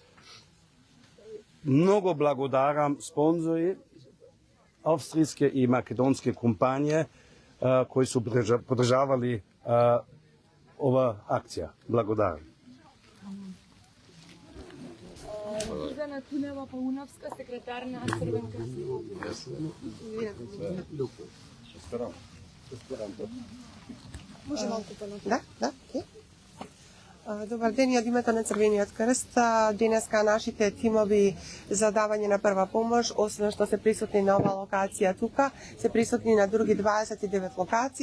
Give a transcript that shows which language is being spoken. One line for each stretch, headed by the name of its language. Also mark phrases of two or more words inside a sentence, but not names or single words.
Macedonian: Многу благодарам спонзори австријске и македонске компаније који су подржавали ова акција. Blagodaram. Ivana Tuneva Paunovska, секретар на Црвенка. Може малку понатаму? Да, окей. Добар ден, ја од името на Црвениот крст. Денеска нашите тимови за давање на прва помош, освен што се присутни на ова локација тука, се присутни на други 29 локации.